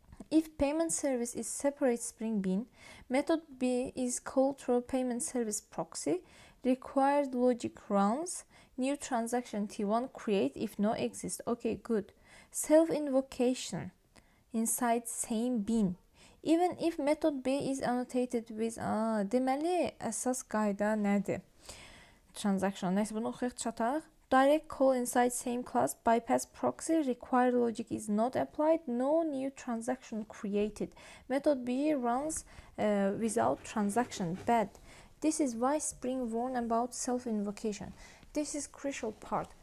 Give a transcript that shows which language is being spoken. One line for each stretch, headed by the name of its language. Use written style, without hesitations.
English: If payment service is separate Spring bin, method B is called through payment service proxy, required logic runs, new transaction T1 create if no exists. Okay, good. Self-invocation inside same bin. Even if method B is annotated with
Azerbaijani: deməli əsas qayda nədir? Transaction. Neyse bunu oxuyaq çataq.
English: Direct call inside same class, bypass proxy, required logic is not applied, no new transaction created. Method B runs without transaction. Bad. This is why Spring warned about self-invocation. This is crucial part.